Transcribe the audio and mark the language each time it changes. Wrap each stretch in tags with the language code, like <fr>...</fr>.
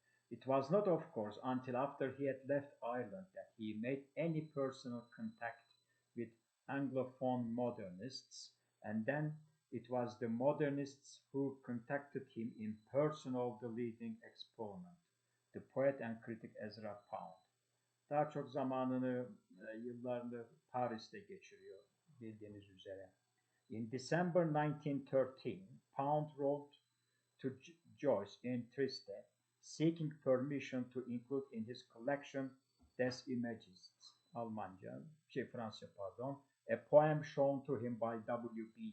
<en>It was not, of course, until after he had left Ireland that he made any personal contact with Anglophone modernists, and then it was the modernists who contacted him in person of the leading exponent, the poet and critic Ezra Pound.</en> <tr>Daha çok zamanını, yıllarını Paris'te geçiriyor bildiğiniz üzere.</tr> <en>In December 1913, Pound wrote to Joyce in Trieste, seeking permission to include in his collection Des Images,</en> <tr>Almanca, Fransızca pardon,</tr> <en>a poem shown to him by W.B.</en>